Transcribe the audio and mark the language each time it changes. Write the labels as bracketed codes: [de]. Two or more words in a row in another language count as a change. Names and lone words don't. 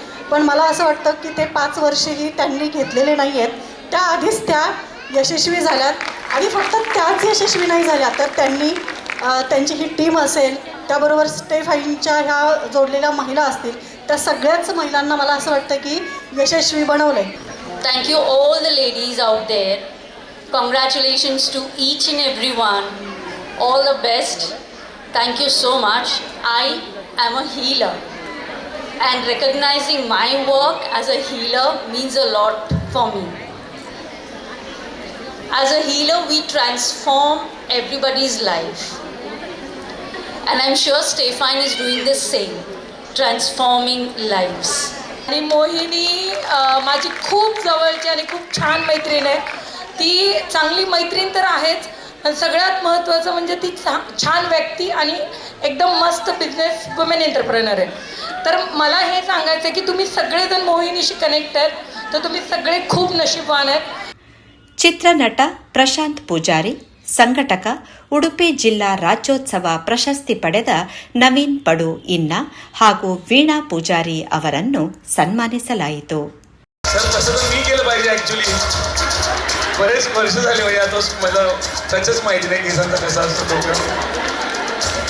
[mr] पण मला असं वाटतं की ते 5 वर्षही त्यांनी घेतलेले नाही आहेत. त्याआधीच त्या यशस्वी झाल्यात. आणि फक्त त्याच यशस्वी नाही झाल्या तर त्यांनी त्यांची ही टीम असेल, त्याबरोबर स्टे फाईनच्या ह्या जोडलेल्या महिला असतील, त्या सगळ्याच महिलांना मला असं वाटतं की यशस्वी बनवलं आहे. [en] Thank you all the ladies out there. Congratulations to each and every one. All the best. Thank you so much. I am a healer and recognizing my work as a healer means a lot for me. As a healer we transform everybody's life. And I'm sure Stay Fine is doing the same. Transforming lives. [mr] आणि मोहिनी माझी खूप जवळची आणि खूप छान मैत्रीण आहे. ती चांगली मैत्रीण तर आहेच, आणि सगळ्यात महत्त्वाचं म्हणजे ती छान व्यक्ती आणि एकदम मस्त [en] business women entrepreneur [mr] आहे. तर मला हे सांगायचं आहे की तुम्ही सगळेजण मोहिनीशी कनेक्ट आहेत, तर तुम्ही सगळे खूप नशीबवान आहेत. [kn] ಚಿತ್ರನಟ ಪ್ರಶಾಂತ್ ಪೂಜಾರಿ, ಸಂಘಟಕ ಉಡುಪಿ ಜಿಲ್ಲಾ ರಾಜ್ಯೋತ್ಸವ ಪ್ರಶಸ್ತಿ ಪಡೆದ ನವೀನ್ ಪಡು ಇನ್ನ ಹಾಗೂ ವೀಣಾ ಪೂಜಾರಿ ಅವರನ್ನು ಸನ್ಮಾನಿಸಲಾಯಿತು. [mr] सर तसं तर मी केलं पाहिजे ॲक्च्युली. बरेच वर्ष झाले म्हणजे आता मला त्याचंच माहिती नाही केसांचा कसा असतो तो.